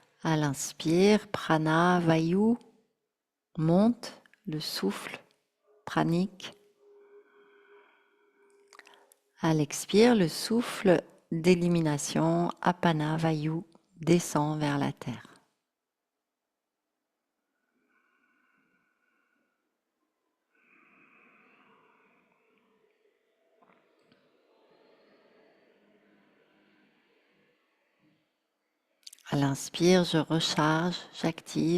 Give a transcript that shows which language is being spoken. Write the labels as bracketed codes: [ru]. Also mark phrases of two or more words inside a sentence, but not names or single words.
[fr] À l'inspire, [sa] prana, vayu, [fr] monte, le souffle pranique. À l'expire, le souffle d'élimination, [sa] apana, vayu, [fr] descend vers la terre. À l'inspire, je recharge, j'active.